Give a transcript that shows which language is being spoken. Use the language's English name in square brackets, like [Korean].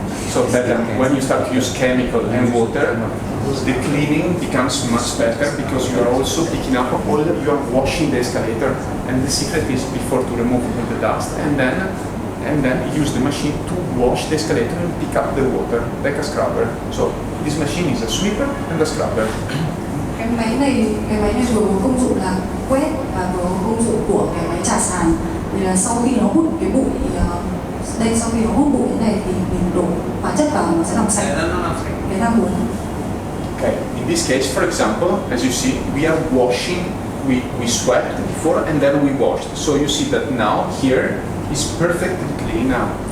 [English] So that when you start to use chemical and water, the cleaning becomes much better because you are also picking up all, you are washing the escalator, and the secret is before to remove the dust, and then use the machine to wash the escalator and pick up the water like a scrubber. So this machine is a sweeper and a scrubber. [Vietnamese] Cái máy này vừa có công dụng là quét và vừa có công dụng của cái máy chà sàn. Thì là sau khi nó hút cái bụi đây, sau khi nó hút bụi thế này thì mình đổ hóa chất vào nó sẽ làm sạch cái thang cuốn. [English] Okay. In this case, for example, as you see, we are washing. We swept before and then we washed. So you see that now here is perfectly clean now.